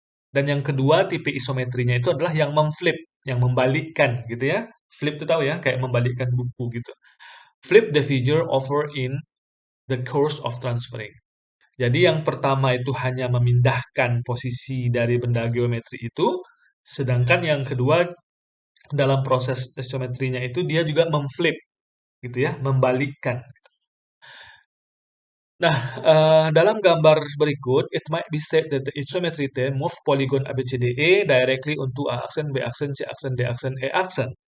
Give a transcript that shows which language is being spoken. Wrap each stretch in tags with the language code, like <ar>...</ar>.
<id>Dan yang kedua tipe isometrinya itu adalah yang memflip, yang membalikkan gitu ya. Flip itu tahu ya, kayak membalikkan buku gitu.</id> <en>Flip the figure over in the course of transferring.</en> <id>Jadi yang pertama itu hanya memindahkan posisi dari benda geometri itu, sedangkan yang kedua dalam proses isometrinya itu dia juga memflip gitu ya, membalikkan. Nah, dalam gambar berikut,</id> <en>it might be said that the isometry term move polygon ABCDE directly onto</en> <id>A aksen, B aksen, C aksen, D aksen, E aksen.</id>